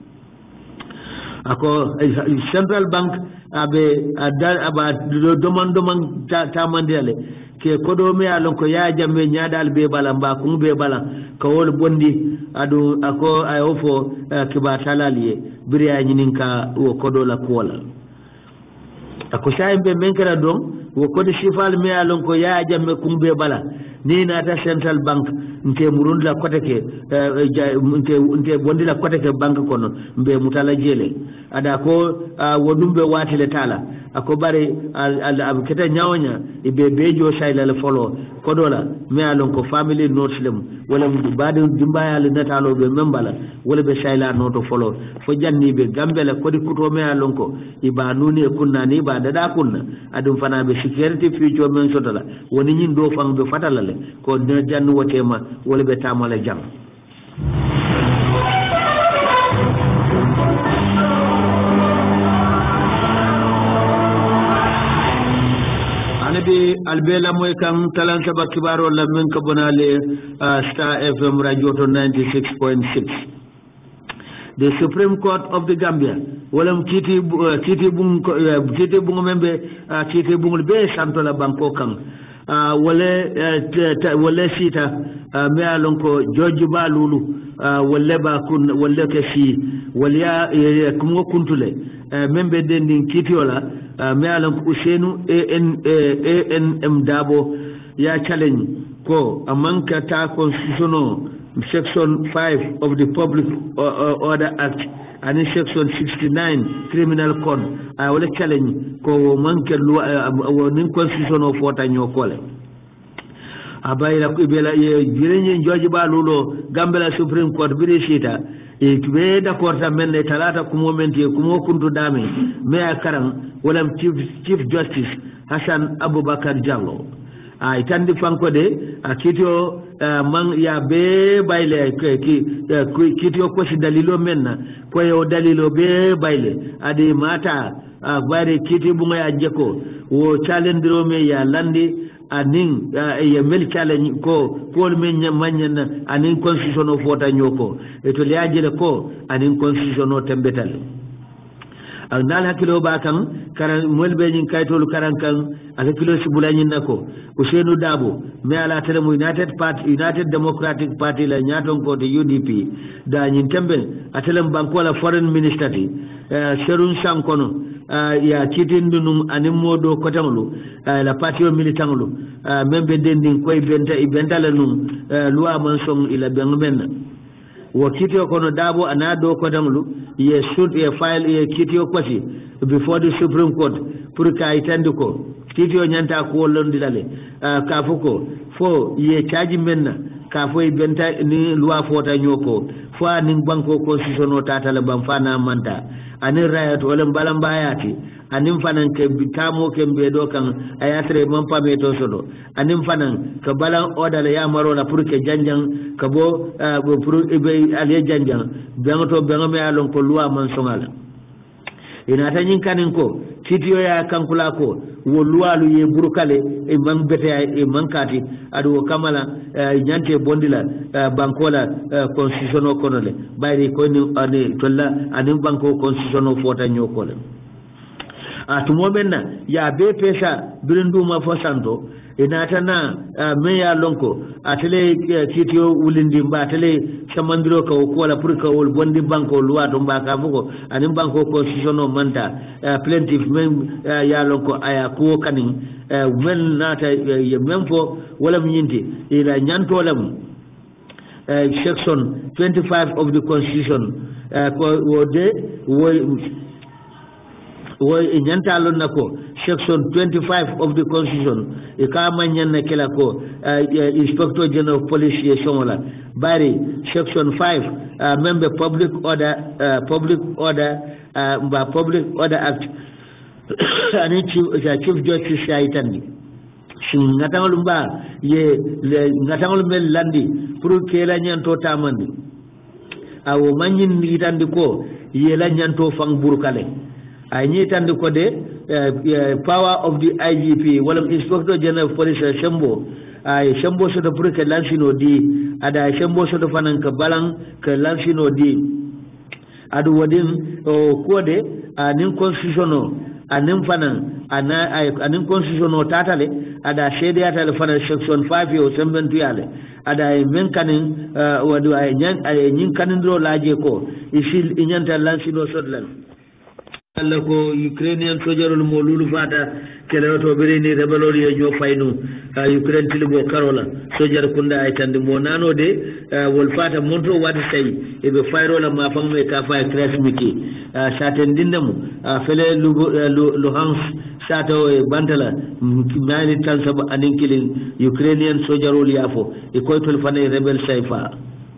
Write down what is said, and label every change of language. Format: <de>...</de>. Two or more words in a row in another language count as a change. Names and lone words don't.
<man>ako</man> <en>central bank</en> <man>abe aba doman tamandele ke kodo me alon ko ya jamme nyaadal be bala mba kum be bala ko wol bondi adu ako ayofo kiba talaliye biriya nyininka wo kodo la kola ako saybe menkara don wo kodi sifal me alon ko ya jamme kum be bala ni na ta</man> <en>central bank</en> <man>nte murund la koteke nte bondi la koteke bank kono mbe mutala jele ada ko wodumbe watile tala ako bare al keta nyawnya ibe bejo sayla le folo kodola me alon ko</man> <en>family notes</en> <man>lem wala badu dimbaya le natalo be membala wala be sayla noto folo fo janni be gambela kodi kuto me alon ko iba nuni kunna ni ba dada kunna adum fana be security future men sotala woni nyin do fang be fatala le ko de jannu wotema wala be tamala jam anabi albela moy kan talan saba kibaro la men ko bonale Star FM radio to 96.6. The Supreme Court of the Gambia walam kiti bung membe kiti bung be santola banko kan wala sita me alon ko George Balulu wala ba kun wala kasi wala kumo kuntule membe dendin kiti wala me alon ko Usenu</man> <en>ANM Dabo ya challenge ko amanka ta constitutional Section 5 of the Public Order Act and in Section 69 Criminal Code I will challenge ko manke nin constitution of what anyo kole</en> <man>abayla ko bela ye girenye George Balulo Gambia Supreme Court birisita e be d'accord ta men talata ku momenti ku kuntu dame me akaran wala Chief Justice Hassan Abubakar Jallow ay tandi fanko de kitio man ya be bayle kitio ko si dalilo menna ko yo dalilo be bayle adi mata bare kiti bunga ya jeko wo challenge me ya landi anin ya mel challenge ko pol men manyan anin constitution of wota nyoko eto liaje ko anin constitution o tembetal nal hakilo ba kan karan molbe nyin kaytolu karan kan hakilo sibulañin nako Usenu Dabo me ala tere mu United Democratic Party la nyaton ko de UDP da nyin tembe atelem banko la</man> <en>foreign minister</en> <man>ti Serun Sankono ya kitindunum animodo kotamlu la party militanglu membe dendin koy benta la num loi mansong ila benmen wo kitio kono Dabo anado kotamlu ye should ye file ye kitio kwasi</man> <en>before the Supreme Court</en> <man>pour ka itandi ko kitio nyanta ko londilale ka fuko fo ye charge menna ka fo benta ni loi fota nyoko fo ni banko constitution o tata la ban fana manta ani rayat wala balam bayati anim fanan ke bitamo ke bedo kan ayatre man pameto sodo anim fanan ka balan order ya marola pour ke janjang ka bo pour ibe ale janjang bengoto bengame alon ko loi man songala ina tanyin kanin ko titiyo ya kankula ko wo luwalu ye burukale e man bete e man kati adu kamala nyante bondila bankola constitution o konole bayri ko ni ani tolla ani banko constitution o fota nyokole atumo benna ya be pesa birindu ma fosanto inatana me ya lonko atele kitiyo ulindi mba atele samandiro ka kola pour ka wol bondi banko loi to mba ka fuko ani banko constitution o manta plaintiff men ya lonko aya ko kanin men nata ye memfo wala nyinti ila nyanto lam</man> <en>section 25 of the constitution</en> <man>ko wode wo nyanta lon nako</man> <en>section 25 of the constitution</en> <man>e ka manyan na kila ko</man> <en>inspector general of police</en> <man>ye somola bari</man> <en>section 5 member public order act</en> <man>ani</man> <en>chief justice</en> <man>shaitani sin ngatangol mba ye ngatangol mel landi</man> <fr>pour que</fr> <man>la nyanto tamandi awo manyin itandi ko ye la nyanto fang burkale ay nyitandi ko de</man> <en>power of the IGP</en> <man>wala</man> <en>inspector general of police</en> <man>Shembo ay Shembo so do</man> <fr>pour que</fr> <man>lansino di ada Shembo so do fanan ka balang ka lansino di adu wadin o kode anin constitutional anin fanan anin constitutional tatale ada shede atale fanan section 5 yo sembentu yale ada men kanin wadu ay nyin kanin do laje ko isil inyanta lansino sodlan Allah ko Ukrainian sojarul molulu fata kele to birini rebelol ye jo fayno Ukraine tilibo karola sojar kunda ay tande mo nano de wol fata monto wati tay e be fayrola ma famme ka fa krasmiki saten dindamu fele Luhansk sato e bantala mali tan sabu anin kilin Ukrainian sojarol yafo e koytol fane rebel sayfa</man>